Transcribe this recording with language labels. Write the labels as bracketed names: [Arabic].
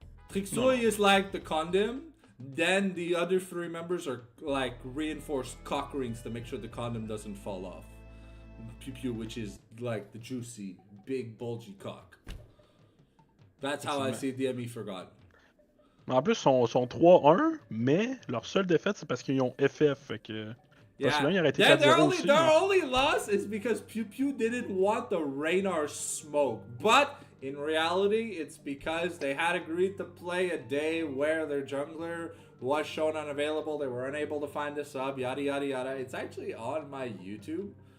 [English] Trixo is like the condom. Then the other 3 members are like reinforced cock rings to make sure the condom doesn't fall off. Pew Pew, which is like the juicy, big, bulgy cock. That's how I see DME Forgotten. [French] En plus, ils sont 3-1, mais leur seule défaite, c'est parce qu'ils ont FF. Fait que. [English] Yeah. Their only loss is because Pew Pew didn't want the Raynar smoke. But in reality, it's because they had agreed to play a day where their jungler was shown unavailable. They were unable to find a sub, yada yada yada. It's actually on my YouTube.